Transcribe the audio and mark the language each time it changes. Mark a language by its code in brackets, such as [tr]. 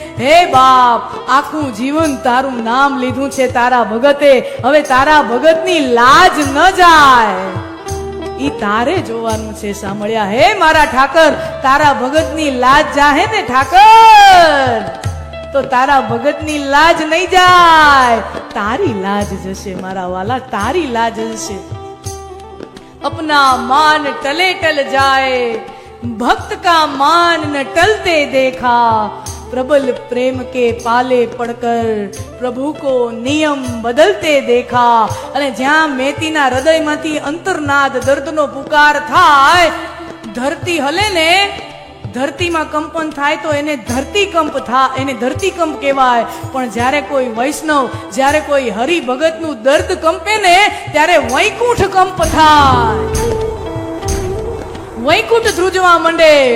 [gu] હે બાપ, આખું જીવન તારું નામ લીધું છે તારા ભગતે, હવે તારા ભગતની લાજ ન જાય, ઈ તારે જોવાનું છે. સાંભળ્યા હે મારા ઠાકર, તારા ભગતની લાજ જાહે ને ઠાકર, તો તારા ભગતની લાજ નહીં જાય, તારી લાજ જશે મારા વાલા, તારી લાજ જશે. [hi] अपना मान टले टल जाए, भक्त का मान न टलते देखा, प्रबल प्रेम के पाले पड़कर प्रभु को नियम बदलते देखा. [gu] અને જ્યાં મેતીના હૃદયમાંથી અંતરનાદ દર્દનો પુકાર થાય, ધરતી હલે ને, ધરતીમાં કંપન થાય તો એને ધરતીકંપ થાય, એને ધરતીકંપ કહેવાય. પણ જ્યારે કોઈ વૈષ્ણવ, જ્યારે કોઈ હરિભગતનું દર્દ કંપે ને, ત્યારે વૈકુંઠ કંપ થાય, વૈકુંઠ ધ્રુજવા માંડે.